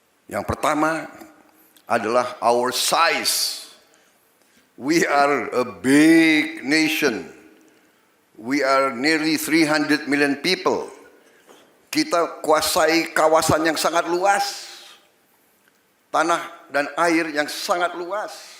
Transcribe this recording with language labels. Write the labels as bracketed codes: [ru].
[id] Yang pertama adalah [en] our size. We are a big nation. We are nearly 300 million people. [id] Kita kuasai kawasan yang sangat luas. Tanah dan air yang sangat luas.